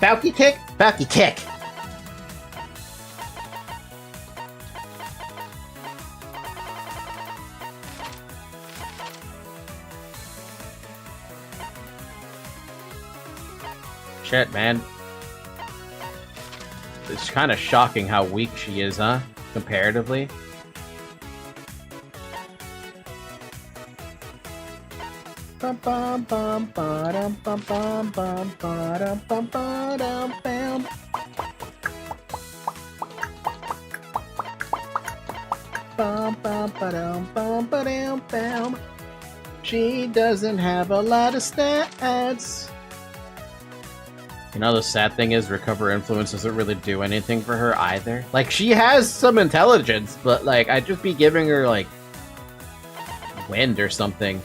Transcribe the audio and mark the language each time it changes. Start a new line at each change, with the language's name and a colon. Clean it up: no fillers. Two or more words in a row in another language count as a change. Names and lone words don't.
English: Balky kick? Balky kick! Shit, man. It's kind of shocking how weak she is, huh? Comparatively. Bum bum bum ba-dum bum bum bum ba-dum bum ba-dum bam. Bum bum ba-dum bum ba-dum bam. She doesn't have a lot of stats. You know, the sad thing is Recover Influence doesn't really do anything for her either. Like, she has some intelligence, but like, I'd just be giving her like wind or something.